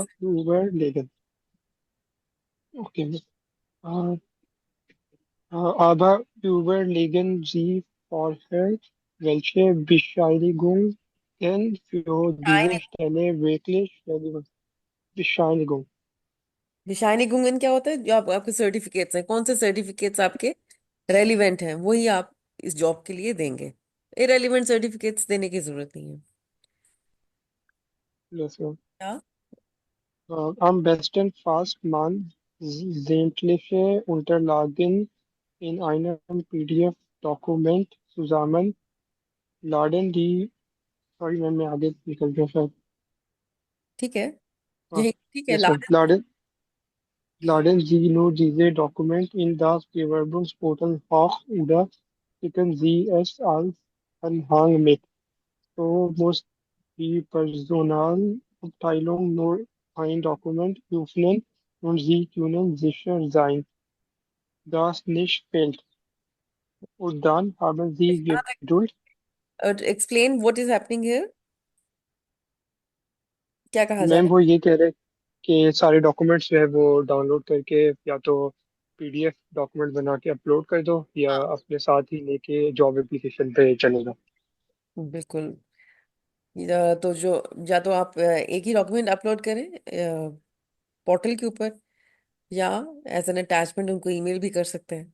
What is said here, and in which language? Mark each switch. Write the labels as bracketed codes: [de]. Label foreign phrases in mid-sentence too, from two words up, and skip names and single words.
[de] Aber überlegen. Okay. Äh, aber überlegen Sie vorher, welche Bescheinigungen für diese Stelle wirklich relevant sind. Bescheinigung. [hi] निशानीगुंगन क्या होता है? जो आपके सर्टिफिकेट्स हैं, कौन से सर्टिफिकेट्स आपके रेलिवेंट हैं वही आप इस जॉब के लिए देंगे। [en] irrelevant certificates [hi] देने की जरूरत नहीं है। [de] Also, [hi] क्या? [de] am besten fasst man sämtliche Unterlagen in einem PDF-Dokument zusammen, laden die, sorry, wenn wir [hi] आगे निकल गए शायद ठीक है, हाँ यही ठीक है [en] yes ma'am. [de] लाडन। Laden Sie nur diese Dokument in das Bewerbungsportal hoch oder schicken Sie es als Anhang mit. So muss die Personalabteilung nur ein Dokument öffnen und Sie können sicher sein, dass nicht fehlt. Und dann haben Sie Geduld. [en] explain what is happening here, [hi] क्या कहा जा मैम रहा वो ये कह रहे हैं कि सारे डॉक्यूमेंट्स जो है वो डाउनलोड करके या तो [en] PDF document [hi] बना के अपलोड कर दो या है? अपने साथ ही लेके [en] job application [hi] पे चले जाओ। हाँ बिल्कुल। तो जो या तो आप एक ही डॉक्यूमेंट अपलोड करें पोर्टल के ऊपर, या [en] as an attachment [hi] उनको ईमेल भी कर सकते हैं।